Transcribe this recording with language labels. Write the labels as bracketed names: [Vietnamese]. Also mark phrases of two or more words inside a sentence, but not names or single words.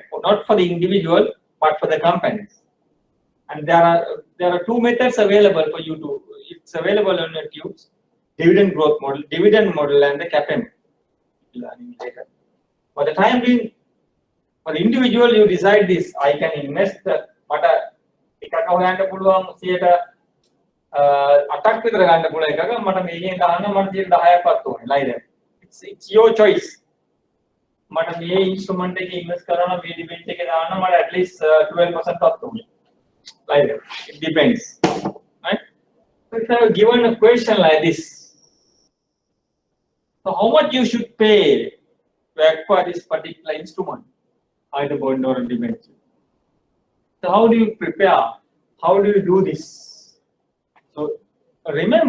[English] Not for the individual, but for the companies. And there are two methods available for you to. It's available on your tubes: dividend growth model, dividend model, and the CAPM. Learning later. For the time being, for the individual, you decide this. I can invest. [Sinhala] Mata එකක හොයන්න පුළුවන් 8ක් විතර ගන්න පුළුවන් එකක මට මේකෙන් ගන්න මට 10ක්වත් ඕනේ. [English] like that. It's your choice. [Sinhala] මට මේ instrument එකේ invest කරනවා මේ debenture එකේ දාන්න මට [English] at least [Sinhala] 12% වත් ඕනේ. [English] Like that. It depends. Right? So if I have given a question like this, so how much you should pay to acquire this particular instrument, either bond or debenture? So how do you prepare? How do you do this?